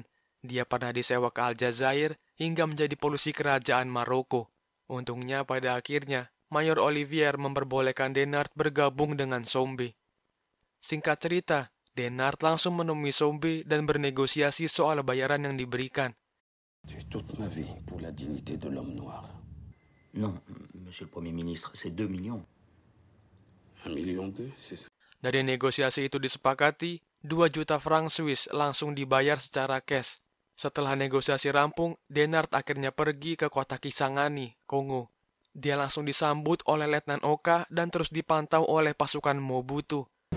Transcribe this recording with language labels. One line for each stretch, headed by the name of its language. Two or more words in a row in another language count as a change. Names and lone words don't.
Indonesian: Dia pernah disewa ke Aljazair hingga menjadi polisi kerajaan Maroko. Untungnya pada akhirnya, Mayor Olivier memperbolehkan Denard bergabung dengan Tshombe. Singkat cerita, Denard langsung menemui Tshombe dan bernegosiasi soal bayaran yang diberikan.
French: Toute ma vie pour la dignité de l'homme noir. Non, monsieur le Premier ministre, c'est 2 millions. 1,2 million, c'est ça.
Indonesian: Dari negosiasi itu disepakati, 2 juta franc Swiss langsung dibayar secara cash. Setelah negosiasi rampung, Denard akhirnya pergi ke kota Kisangani, Kongo. Dia langsung disambut oleh Letnan Oka dan terus dipantau oleh pasukan Mobutu.